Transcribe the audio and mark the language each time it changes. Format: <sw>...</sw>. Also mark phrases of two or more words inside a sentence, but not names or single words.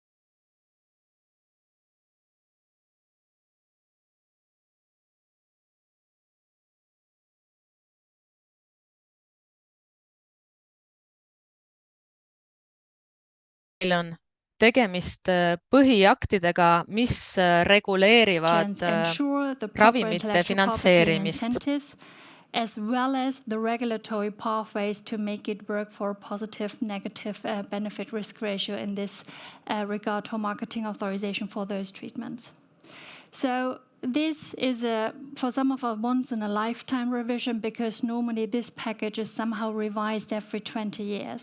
<et>Meil on tegemist põhiaktidega, mis reguleerivad ravimite finantseerimist.</et> <en>As well as the regulatory pathways to make it work for positive, negative benefit risk ratio in this regard for marketing authorization for those treatments. So this is for some of us once in a lifetime revision, because normally this package is somehow revised every 20 years.</en>